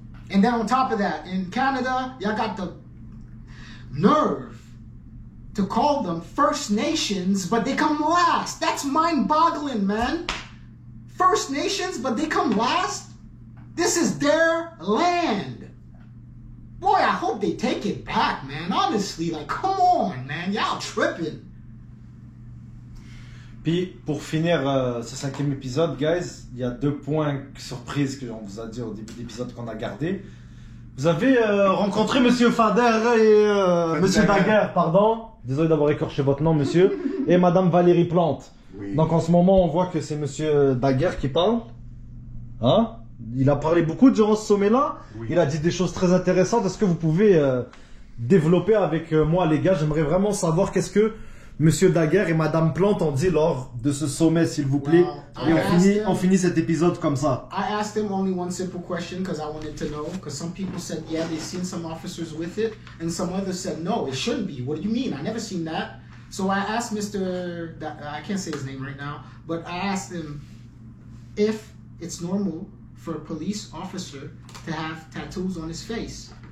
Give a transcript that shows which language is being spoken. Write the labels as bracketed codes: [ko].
[en] And then on top of that, in Canada, y'all got the nerve to call them First Nations, but they come last. That's mind-boggling, man. First Nations, but they come last? This is their land. Boy, I hope they take it back, man. Honestly, like, come on, man. Y'all tripping. [fr] Puis, pour finir ce 5e épisode, guys, il y a 2 points surprises que on vous a dit au début de l'épisode qu'on a gardé. Vous avez rencontré Monsieur Fader et Monsieur Daguerre, pardon. Désolé d'avoir écorché votre nom, monsieur. Et Madame Valérie Plante. Oui. Donc en ce moment, on voit que c'est Monsieur Daguerre qui parle. Hein? Il a parlé beaucoup durant ce sommet-là. Oui. Il a dit des choses très intéressantes. Est-ce que vous pouvez développer avec moi, les gars? J'aimerais vraiment savoir qu'est-ce que Monsieur Daguerre et Madame Plante ont dit lors de ce sommet, s'il vous plaît. Wow. Et on finit cet épisode comme ça. [en] I asked him only one simple question because I wanted to know. Because some people said, yeah, they've seen some officers with it. And some others said, no, it shouldn't be. What do you mean? I never seen that. So I asked Mr. I can't say his name right now. But I asked him if it's normal for a police officer to have tattoos on his face.